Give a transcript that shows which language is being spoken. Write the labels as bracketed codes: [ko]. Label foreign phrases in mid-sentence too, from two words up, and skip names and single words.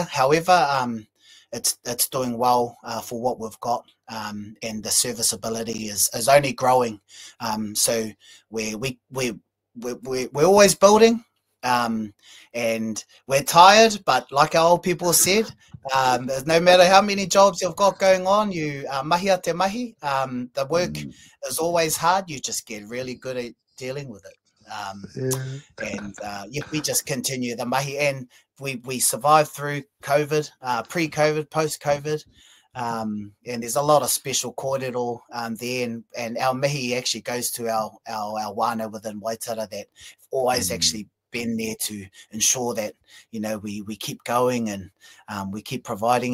[en] However, it's doing well for what we've got, and the serviceability is only growing. So we're always building. And we're tired, but like our old people said, no matter how many jobs you've got going on, you [mi] mahia te mahi. [en] The work is always hard. You just get really good at dealing with it. We just continue the mahi, and we survived through COVID, pre-COVID, post-COVID. And there's a lot of special kōrero there, and our mihi actually goes to our whānau within Waitara that always actually been there to ensure that, you know, we keep going and we keep providing.